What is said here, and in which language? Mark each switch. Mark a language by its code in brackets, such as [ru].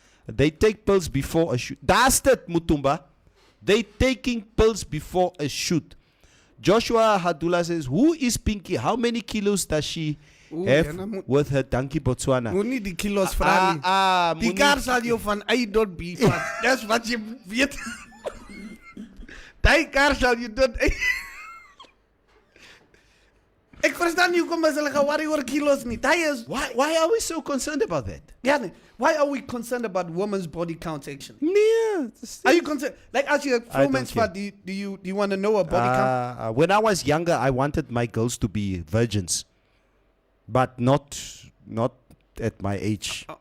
[en] They take pills before a shoot. That's it, Mutumba. They taking pills before a shoot. Joshua Hadula says, who is Pinky? How many kilos does she have with her donkey Botswana? [af] Moenie die kilos vra nie. Die kar sal jou van A tot B vat. Dis wat jy weet. Die kar sal jou tot A. Ek verstaan nie hoekom hulle ge-worry oor kilos nie. [en] Why are we so concerned about that? Yeah, why are we concerned about women's body count action? Yeah. Are you concerned? Like, as you performance fat, do you want to know a body count? When I was younger, I wanted my girls to be virgins, but not at my age.